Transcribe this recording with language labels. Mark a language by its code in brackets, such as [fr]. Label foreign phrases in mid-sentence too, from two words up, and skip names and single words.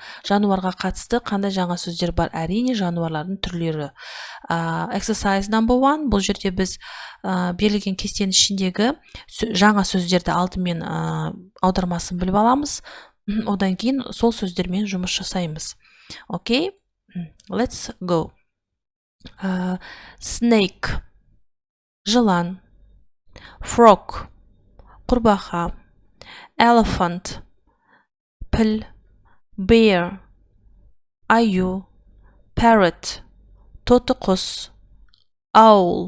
[kk] Жануарға қатысты қандай жаңа сөздер бар? Әрине, жануарлардың түрлері. [en] Exercise number 1. [kk] Бұл жерде біз берілген кестенің ішіндегі жаңа сөздерді алдымен аудармасын біліп аламыз. Одан кейін сол сөздермен жұмыс жасаймыз. Окей? [en] Let's go. Snake. [kk] Жылан. Frog. Құрбақа. Elephant. Піл. Bear. Аю. [en] Parrot. [kk] Тоты құс. [en] Owl.